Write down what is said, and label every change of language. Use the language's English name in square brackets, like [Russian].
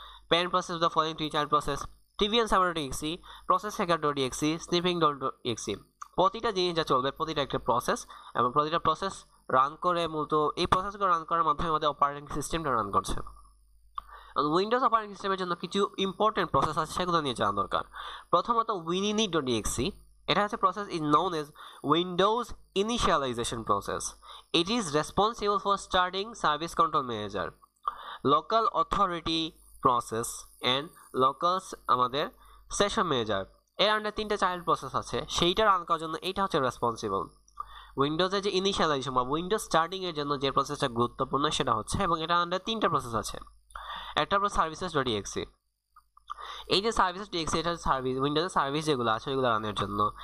[English] parent process of the following three child process, tvn server.exe, process hacker.exe, sniffing.exe। [Bangla] প্রতিটা জিনিস যা চলবে প্রতিটা একটা প্রসেস, এবং প্রতিটা প্রসেস রান করে মূলত এই প্রসেসগুলো রান করার মাধ্যমে আমাদের অপারেটিং সিস্টেমটা রান করছে। উইন্ডোজ অপারেটিং সিস্টেমের জন্য কিছু ইম্পর্টেন্ট প্রসেস আছে, সেগুলো নিয়ে জানা দরকার। [English] প্রথমত winit.exe, এটা হচ্ছে process is known as Windows initialization process. It is responsible for starting service control manager, local authority process and local আমাদের session manager. [Bangla] এর আন্ডার তিনটা চাইল্ড প্রসেস আছে, সেইটা রান করার জন্য এইটা হচ্ছে রেসপন্সিবল। উইন্ডোজের যে ইনিশিয়ালাইজেশন বা উইন্ডোজ স্টার্টিং এর জন্য যে প্রসেসটা গুরুত্বপূর্ণ সেটা হচ্ছে, এবং এটা আন্ডার তিনটা প্রসেস আছে। একটা হলো সার্ভিসেস.exe, এই যে সার্ভিস ডিএক্সি, এটা সার্ভিস উইন্ডোজের সার্ভিস যেগুলো আছে ওইগুলো রানের জন্য।